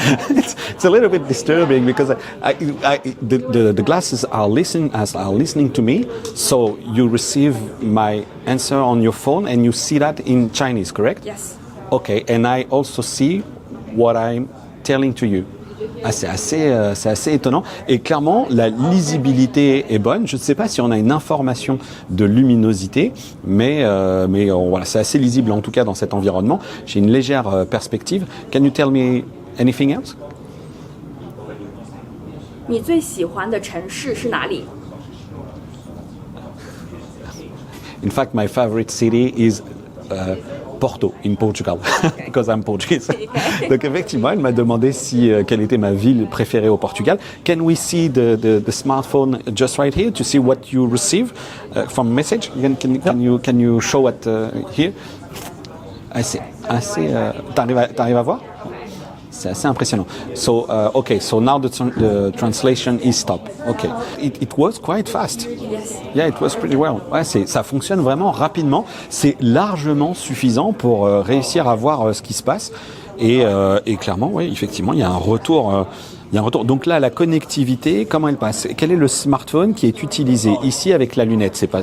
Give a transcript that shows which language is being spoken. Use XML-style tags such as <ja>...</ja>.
<en>it's a little bit disturbing because the glasses are listening to me. So you receive my answer on your phone and you see that in Chinese, correct? Yes. Okay, and I also see what I'm telling to you.</en> <fr>Ah, c'est assez étonnant. Et clairement, la lisibilité est bonne. Je ne sais pas si on a une information de luminosité, mais voilà, c'est assez lisible en tout cas dans cet environnement. J'ai une légère perspective.</fr> <en>Can you tell me anything else?</en> <zh>你最喜欢的城市是哪里？</zh> <en>In fact, my favorite city is Porto, in Portugal, because I'm Portuguese.</en> <fr>Donc effectivement, elle m'a demandé quelle était ma ville préférée au Portugal.</fr> <en>Can we see the smartphone just right here to see what you receive from message? Can you show it here?</en> <fr>C'est assez. T'arrives à voir? C'est assez impressionnant.</fr> <en>So, okay, so now the translation is stopped. Okay, it was quite fast. Yes. Yeah, it was pretty well.</en> <fr>Ouais, ça fonctionne vraiment rapidement. C'est largement suffisant pour réussir à voir ce qui se passe. Et clairement, oui, effectivement, il y a un retour. Donc là, la connectivité, comment elle passe? Quel est le smartphone qui est utilisé ici avec la lunette?</fr>